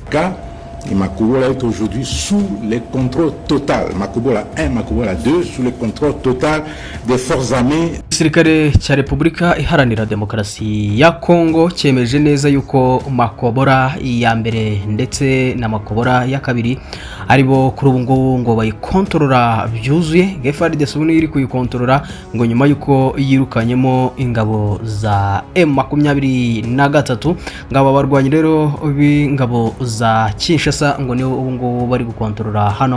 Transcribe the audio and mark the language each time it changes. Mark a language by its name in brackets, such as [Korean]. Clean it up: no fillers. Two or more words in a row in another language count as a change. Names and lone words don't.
[French] cas, Makobola est aujourd'hui sous le contrôle total. Makobola 1, Makobola 2, sous le contrôle total des forces armées. [Kinyarwanda] Igisirikare cya Repubulika Iharanira Demokarasi ya Kongo cyemeje neza yuko Makobora ya mbere ndetse na Makobora ya kabiri aribo kuri ubu ngubu ngo bayikontorora byuzuye. FARDC ubu iri kuyikontorora ngo nyuma yuko yirukanyemo ingabo za M23 ngabo barwanyi rero b'ingabo za Kinshasa ngo nibo ubu ngubu bari gukontorora hano.